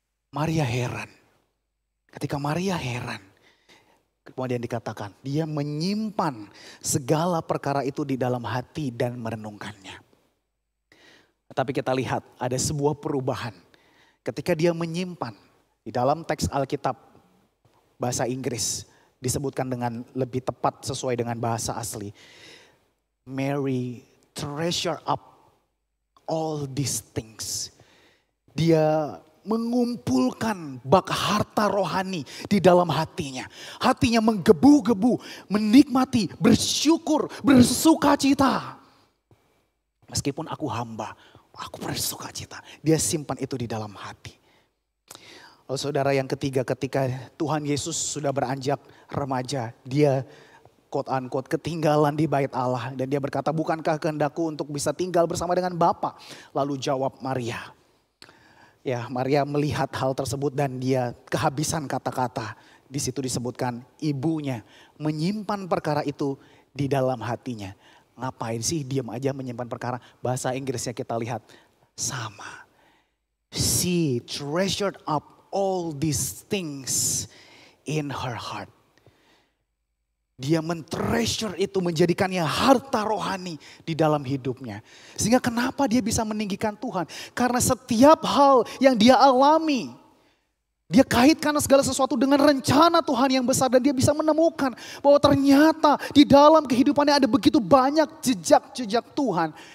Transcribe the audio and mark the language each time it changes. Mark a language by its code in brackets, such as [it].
[id] Maria heran. Ketika Maria heran, kemudian dikatakan, dia menyimpan segala perkara itu di dalam hati dan merenungkannya. Tapi kita lihat ada sebuah perubahan. Ketika dia menyimpan, di dalam teks Alkitab bahasa Inggris disebutkan dengan lebih tepat sesuai dengan bahasa asli. [en] Mary treasure up all these things. [id] Dia mengumpulkan bak harta rohani di dalam hatinya. Hatinya menggebu-gebu, menikmati, bersyukur, bersuka cita. Meskipun aku hamba, aku bersuka cita. Dia simpan itu di dalam hati. Lalu saudara, yang ketiga, ketika Tuhan Yesus sudah beranjak remaja, dia [en] quote unquote [id] ketinggalan di bait Allah. Dan dia berkata, bukankah kehendakku untuk bisa tinggal bersama dengan Bapa? Lalu jawab Maria. Ya, Maria melihat hal tersebut dan dia kehabisan kata-kata. Di situ disebutkan ibunya menyimpan perkara itu di dalam hatinya. Ngapain sih diam aja menyimpan perkara? Bahasa Inggrisnya kita lihat sama. [en] She treasured up all these things in her heart. [id] Dia men-treasure itu, menjadikannya harta rohani di dalam hidupnya. Sehingga kenapa dia bisa meninggikan Tuhan? Karena setiap hal yang dia alami, dia kaitkan segala sesuatu dengan rencana Tuhan yang besar. Dan dia bisa menemukan bahwa ternyata di dalam kehidupannya ada begitu banyak jejak-jejak Tuhan.